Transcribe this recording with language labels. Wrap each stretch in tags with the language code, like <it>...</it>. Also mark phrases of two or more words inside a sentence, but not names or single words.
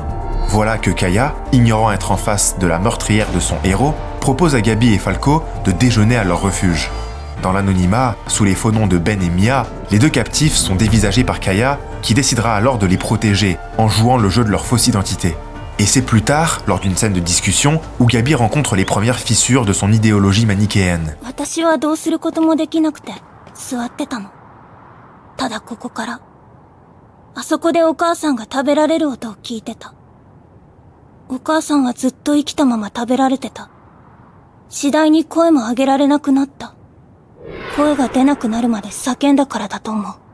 <fr>Voilà que Kaya, ignorant être en face de la meurtrière de son héros, propose à Gabi et Falco de déjeuner à leur refuge. Dans l'anonymat, sous les faux noms de Ben et Mia, les 2 captifs sont dévisagés par Kaya, qui décidera alors de les protéger en jouant le jeu de leur fausse identité. Et c'est plus tard, lors d'une scène de discussion, où Gabi rencontre les premières fissures de son idéologie manichéenne.</fr> <ja>私はどうすることもできなくて座ってたの。ただここからあそこでお母さんが食べられる音を聞いてた。お母さんはずっと生きたまま食べられてた。次第に声も上げられなくなった。声が出なくなるまで叫んだからだと思う。</ja>